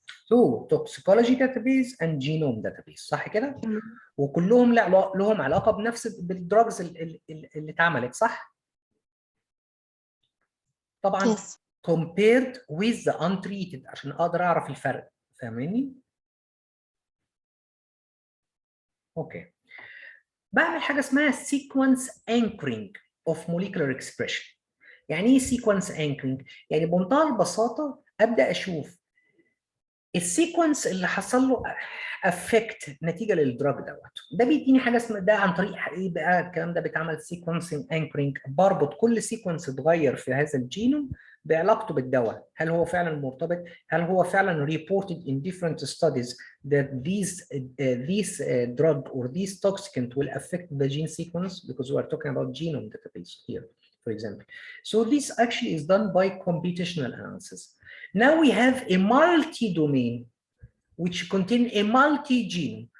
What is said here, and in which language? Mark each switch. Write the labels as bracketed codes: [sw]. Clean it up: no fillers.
[ar] 2 [en] toxicology database and genome database، [ar] صح كده؟ وكلهم لهم علاقه بنفس بالدراجز اللي اتعملت، صح؟ طبعا [en] Yes. compared with the untreated [ar] عشان اقدر اعرف الفرق. فاهميني؟ اوكي. بعمل حاجه اسمها [en] sequence anchoring of molecular expression. [ar] يعني ايه sequence anchoring؟ يعني بمنتهى البساطه ابدا اشوف السيكونس اللي حصل له افكت نتيجه للدراج ده بيديني حاجه اسمها ده عن طريق ايه بقى الكلام ده بيتعمل سيكونسنج انكرينج. بربط كل سيكونس اتغير في هذا الجينوم بعلاقته بالدواء. هل هو فعلا مرتبط؟ هل هو فعلا [en] reported in different studies that these drug or these toxicant will affect the gene sequence, because we are talking about genome database here, for example. So this actually is done by computational analysis. Now we have a multi-domain which contain a multi-gene.